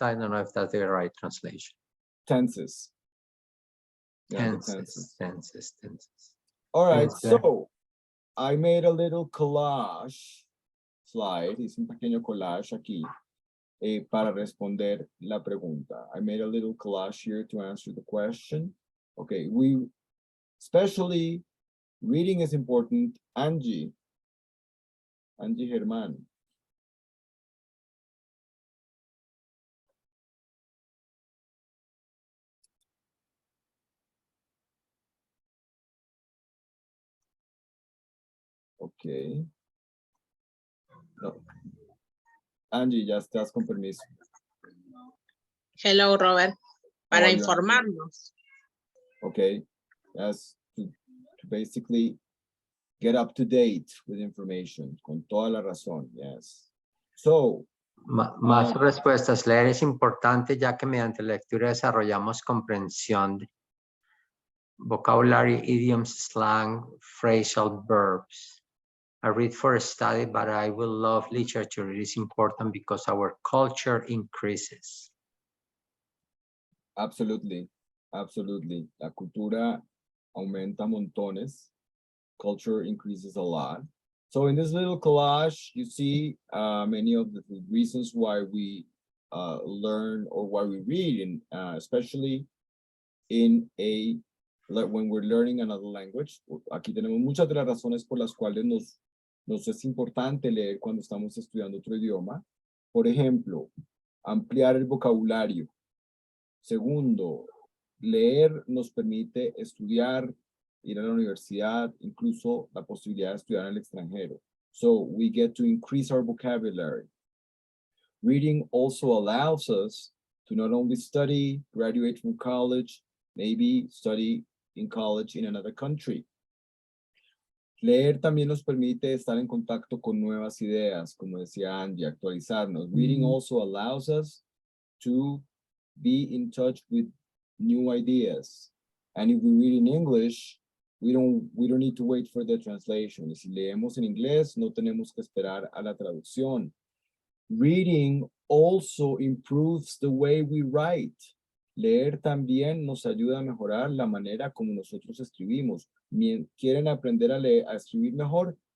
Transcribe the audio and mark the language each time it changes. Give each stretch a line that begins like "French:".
English: I don't know if that's the right translation. Tenses. Yeah, the Tenses. All right, Thanks, so I made a little collage slide.
Spanish: Hice un pequeño collage aquí para responder la pregunta.
English: I made a little collage here to answer the question. Okay, especially reading is important. Angie Germán. Okay. No.
Spanish: Angie, ya estás con permiso.
English: Hello, Robert. How
Spanish: Para
English: are you,
Spanish: informarnos.
English: Okay. That's to basically get up to date with information.
Spanish: Con toda la razón.
English: Yes. So.
Spanish: Más respuestas. Leer es importante ya que mediante la lectura desarrollamos comprensión de
English: vocabulary, idioms, slang, phrasal verbs. I read for study, but I will love literature. It is important because our culture increases. Absolutely. Absolutely.
Spanish: La cultura aumenta montones.
English: Culture increases a lot. So in this little collage, you see many of the reasons why we learn or why we read, especially when we're learning another language.
Spanish: Aquí tenemos muchas de las razones por las cuales nos es importante leer cuando estamos estudiando otro idioma. Por ejemplo, ampliar el vocabulario. Segundo, leer nos permite estudiar, ir a la universidad, incluso la posibilidad de estudiar en el extranjero.
English: So we get to increase our vocabulary. Reading also allows us to not only study, graduate from college, maybe study in college in another country.
Spanish: Leer también nos permite estar en contacto con nuevas ideas, como decía Angie, actualizarnos.
English: Reading also allows us to be in touch with new ideas. And if we read in English, we don't need to wait for the translation.
Spanish: Si leemos en inglés, no tenemos que esperar a la traducción.
English: Reading also improves the way we write.
Spanish: Leer también nos ayuda a mejorar la manera como nosotros escribimos. ¿Quieren aprender a escribir mejor?